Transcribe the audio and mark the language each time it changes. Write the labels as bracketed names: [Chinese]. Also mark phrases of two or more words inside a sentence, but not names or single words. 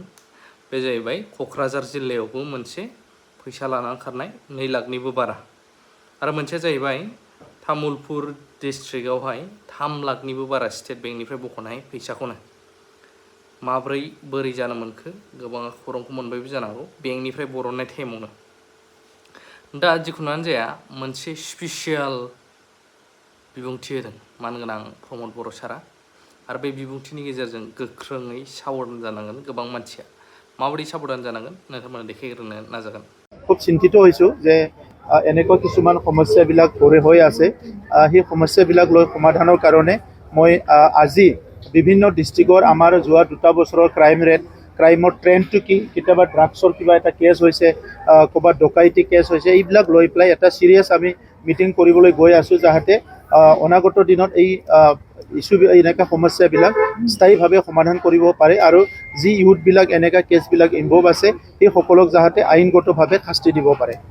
[Bodo] बे जाहैबाय क'क्राझार जिल्लायावबो मोनसे फैसा लानानै खारनाय 2 लाखनिबो बारा, आरो मोनसेया जाहैबाय तामुलपुर डिस्ट्रिक्टआवहाय 3 लाखनिबो बारा स्टेट बेंकनिफ्राय बख'नाय फैसाखौनो बोरै जानो मोनखो, गोबाङा खौरांखौ मोनबायबो जानांगौ बेंकनिफ्राय बरननाय टाइमावनो। दा जिखुनुआनो जाया, मोनसे स्पेसियेल बिबुंथि होदों मानगोनां प्रमद बर' सारा, आरो बे बिबुंथिनि गेजेरजों गोख्रोङै साबधान जानांगोन गोबां मानसिया। माबायदि साबधान जानांगोन नोंथांमोना देखायग्रोनो नाजागोन। [Assamese] খুব চিন্তিত হৈছোঁ যে এনেকুৱা কিছুমান সমস্যাবিলাক হৈ আছে। সেই সমস্যাবিলাক লৈ সমাধানৰ কাৰণে মই আজি বিভিন্ন ডিষ্ট্ৰিক্টৰ আমাৰ যোৱা 2 বছৰৰ ক্ৰাইমৰ ট্ৰেণ্ডটো কি, কেতিয়াবা ড্ৰাগছৰ কিবা এটা কেছ হৈছে, ক'ৰবাত ডকাইতি কেছ হৈছে, এইবিলাক লৈ পেলাই এটা চিৰিয়াছ আমি মিটিং কৰিবলৈ গৈ আছোঁ, যাতে অনাগত দিনত এই এনেকুৱা সমস্যাবিলাক স্থায়ীভাৱে সমাধান কৰিব পাৰে, আৰু যি ইউথবিলাক এনেকুৱা কেছবিলাক ইনভলভ আছে সেই সকলক যাতে আইনগতভাৱে শাস্তি দিব পাৰে।